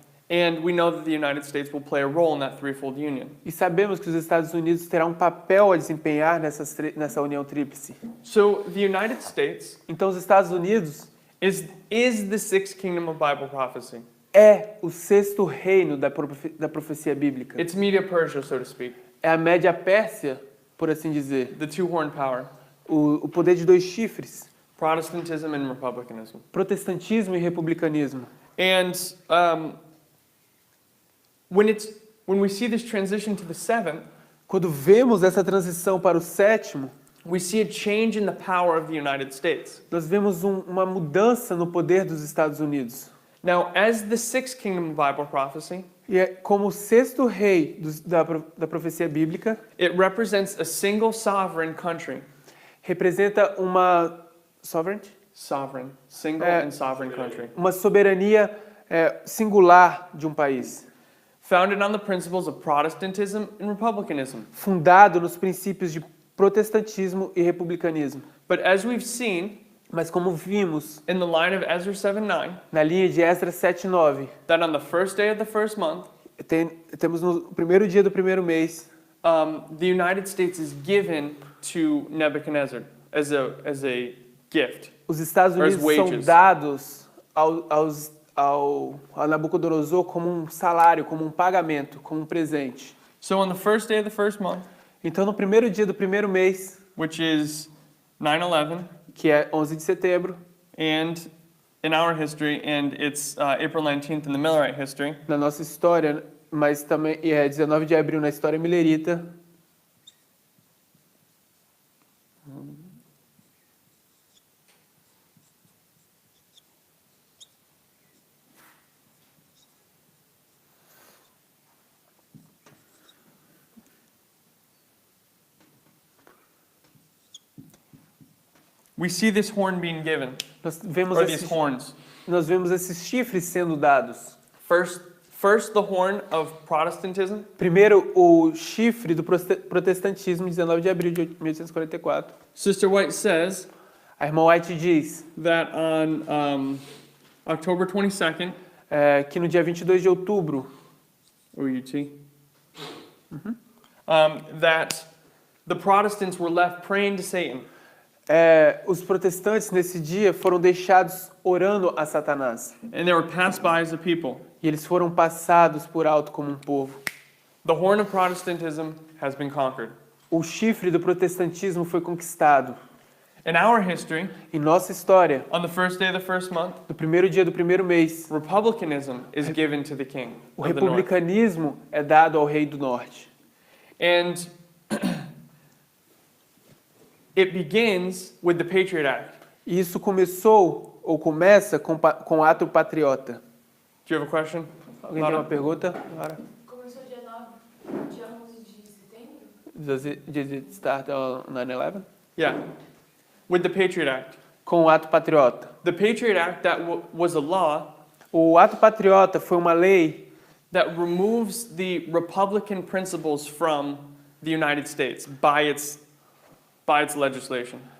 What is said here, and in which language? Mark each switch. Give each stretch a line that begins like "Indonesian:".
English: And we know that the United States will play a role in that threefold union.
Portuguese: E sabemos que os Estados Unidos terão um papel a desempenhar nessa união tríplice.
English: So the United States
Portuguese: Então, os Estados Unidos
English: is the sixth kingdom of Bible prophecy.
Portuguese: é o sexto reino da profecia bíblica.
English: It's Media Persia, so to speak,
Portuguese: É a média Pérsia, por assim dizer.
English: the two-horned power,
Portuguese: O poder de dois chifres.
English: Protestantism and republicanism.
Portuguese: Protestantismo e republicanismo.
English: And when we see this transition to the seventh,
Portuguese: Quando vemos essa transição para o sétimo,
English: we see a change in the power of the United States.
Portuguese: nós vemos uma mudança no poder dos Estados Unidos.
English: Now, as the sixth kingdom of Bible prophecy,
Portuguese: E é como o sexto rei da profecia bíblica,
English: it represents a single sovereign country.
Portuguese: representa uma sovereignty?
English: Single and sovereign country.
Portuguese: Uma soberania singular de um país,
English: Founded on the principles of Protestantism and republicanism.
Portuguese: fundado nos princípios de protestantismo e republicanismo.
English: But as we've seen
Portuguese: Mas como vimos
English: in the line of Ezra 7:9,
Portuguese: na linha de Esdras 7:9,
English: that on the first day of the first month,
Portuguese: temos no primeiro dia do primeiro mês,
English: the United States is given to Nebuchadnezzar as a gift.
Portuguese: os Estados
English: Or as
Portuguese: Unidos são
English: wages.
Portuguese: dados ao Nabucodonosor como um salário, como um pagamento, como um presente.
English: So on the first day of the first month,
Portuguese: Então, no primeiro dia do primeiro mês,
English: which is 9/11,
Portuguese: que é 11 de setembro,
English: and in our history, and it's April 19th in the Millerite history,
Portuguese: na nossa história, mas também é 19 de abril na história milerita,
English: we see this horn being given,
Portuguese: nós vemos
English: or these horns.
Portuguese: esses chifres sendo dados.
English: First the horn of Protestantism,
Portuguese: Primeiro, o chifre do protestantismo, 19 de abril de 1844.
English: Sister White says
Portuguese: A irmã White diz
English: that on October 22nd,
Portuguese: que no dia 22 de outubro,
English: OUT, that the Protestants were left praying to Satan.
Portuguese: Os protestantes nesse dia foram deixados orando a Satanás.
English: And they were passed by as a people.
Portuguese: E eles foram passados por alto como um povo.
English: The horn of Protestantism has been conquered.
Portuguese: O chifre do protestantismo foi conquistado.
English: In our history,
Portuguese: Em nossa história,
English: on the first day of the first month,
Portuguese: no primeiro dia do primeiro mês,
English: republicanism is given to the king
Portuguese: o
English: of the north.
Portuguese: republicanismo é dado ao rei do norte.
English: And it begins with the Patriot Act.
Portuguese: E isso começou, ou começa, com o ato patriota.
English: Do you have a question?
Portuguese: Alguém tem uma pergunta?
English: Laura?
Portuguese: Começou dia 11 de setembro?
English: Did it start on 9/11? Yeah. With the Patriot Act.
Portuguese: Com o ato patriota.
English: The Patriot Act that was a law
Portuguese: O ato patriota foi uma lei
English: that removes the Republican principles from the United States by its legislation.